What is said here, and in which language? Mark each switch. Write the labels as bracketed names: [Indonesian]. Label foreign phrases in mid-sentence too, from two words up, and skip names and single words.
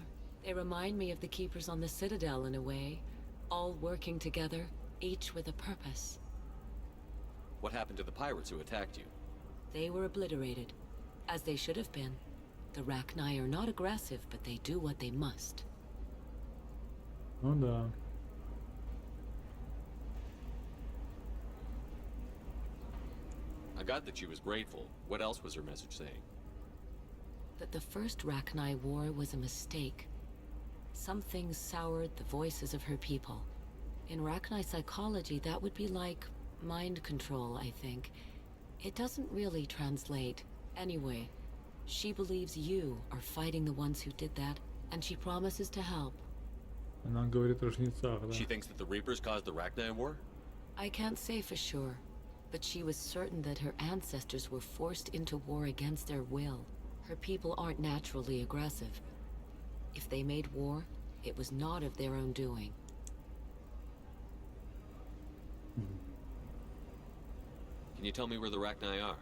[English] They remind me of the keepers on the Citadel in a way, all working together, each with a purpose. What happened to the pirates who attacked you? They were obliterated, as they should have been. The Rachni are not aggressive, but they do what they must. [Russian] Ну да. [English] I got that she was grateful. What else was her message saying? That the first Rachni war was a mistake. Some things soured the voices of her people. In Rachni psychology, that would be like mind control, I think. It doesn't really translate. Anyway, she believes you are fighting the ones who did that, and she promises to help. [Russian] Она говорит о жнецах, да. [English] She thinks that the Reapers caused the Rachni war? I can't say for sure, but she was certain that her ancestors were forced into war against their will. Her people aren't naturally aggressive. If they made war, it was not of their own doing. Can you tell me where the Rachni are?